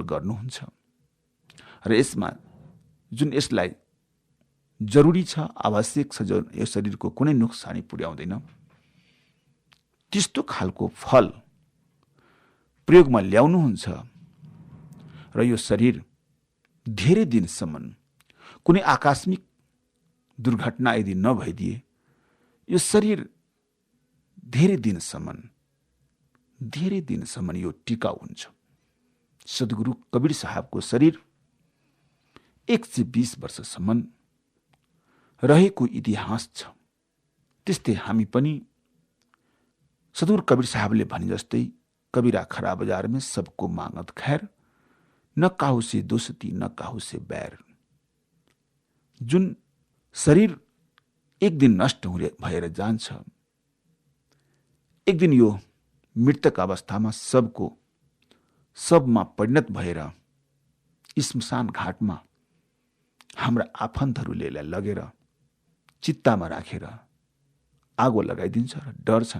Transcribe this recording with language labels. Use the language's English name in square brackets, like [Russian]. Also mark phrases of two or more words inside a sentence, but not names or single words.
[Nepali] गर्नुहुन्छ र यसमा जुन यसलाई जरुरी छ, आवश्यक छ, जो यो शरीरको कुनै नोक्सानी पुर्याउँदैन, त्यस्तो खालको फल प्रयोगमा ल्याउनुहुन्छ र यो शरीर धेरै दिनसम्म कुनै आकस्मिक दुर्घटना यदि नभइदिए यो शरीर धेरै दिनसम्म यो टिकाउ हुन्छ। सद्गुरु कबीर साहबको शरीर 120 वर्षसम्म रहेको इतिहास छ। त्यस्तै हामी पनि सद्गुरु कबीर साहबले भने जस्तै [Hindi] कबीरा खरा बाजार में सबको मांगत खैर, न काहू से दोस्ती न काहू से बैर। [Nepali] जुन शरीर एक दिन नष्ट भएर जान्छ, एक दिन यो मृतक अवस्थामा सबमा परिणत भएर स्मशान घाटमा हाम्रा आफन्तहरूले लगेर चित्तामा राखेर आगो लगाइदिन्छ र डर्छन्।